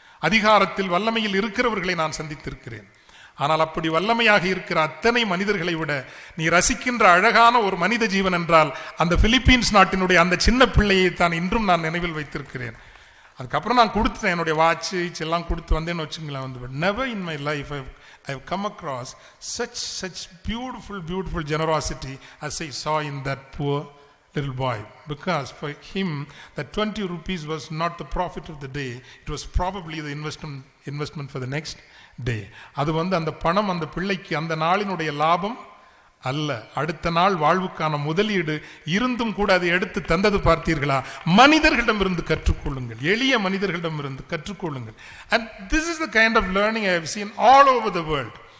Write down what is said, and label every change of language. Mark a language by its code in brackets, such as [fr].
[ta] அதிகாரத்தில் வல்லமையில் இருக்கிறவர்களை நான் சந்தித்திருக்கிறேன். ஆனால் அப்படி வல்லமையாக இருக்கிற அத்தனை மனிதர்களை விட நீ ரசிக்கின்ற அழகான ஒரு மனித ஜீவன் என்றால் அந்த பிலிப்பீன்ஸ் நாட்டினுடைய அந்த சின்ன பிள்ளையை தான் இன்றும் நான் நினைவில் வைத்திருக்கிறேன். அதுக்கப்புறம் நான் கொடுத்தேன், என்னுடைய வாட்ச் எல்லாம் கொடுத்து வந்தேன்னு வச்சுங்களேன். [en] never in my life I have come across such beautiful generosity as I saw in that poor little boy, because for him that 20 rupees was not the profit of the day, it was probably the investment for the next day. [ta] அது அந்த பணம் அந்த பிள்ளைக்கு அந்த நாளினுடைய லாபம் அல்ல, அடுத்த நாள் வாழ்வுக்கான முதலீடு இருந்தும் கூட அதை எடுத்து தந்தது பார்த்தீர்களா? மனிதர்களிடமிருந்து கற்றுக்கொள்ளுங்கள், எளிய மனிதர்களிடமிருந்து கற்றுக்கொள்ளுங்கள். [en] and this is the kind of learning I have seen all over the world.